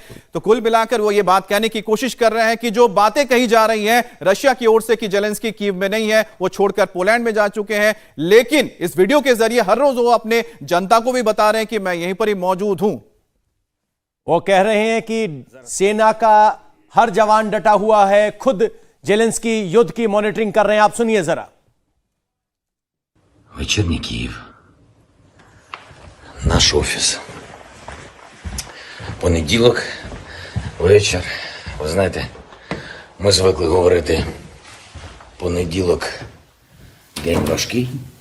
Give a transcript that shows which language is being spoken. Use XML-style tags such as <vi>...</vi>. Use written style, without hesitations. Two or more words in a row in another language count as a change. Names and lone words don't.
<hi>तो कुल मिलाकर वो ये बात कहने की कोशिश कर रहे हैं कि जो बातें कही जा रही हैं रशिया की ओर से कि जेलेंस्की कीव में नहीं है, वो छोड़कर पोलैंड में जा चुके हैं। लेकिन इस वीडियो के जरिए हर रोज वो अपने जनता को भी बता रहे हैं कि मैं यहीं पर ही मौजूद हूं। वो कह रहे हैं कि सेना का हर जवान डटा हुआ है। खुद जेलेंस्की युद्ध की मॉनिटरिंग कर रहे हैं। आप सुनिए जरा।</hi> <uk>Вечірній Київ. Наш офіс. Понеділок, вечір. Ви знаєте, ми звикли говорити понеділок день важкий.</uk>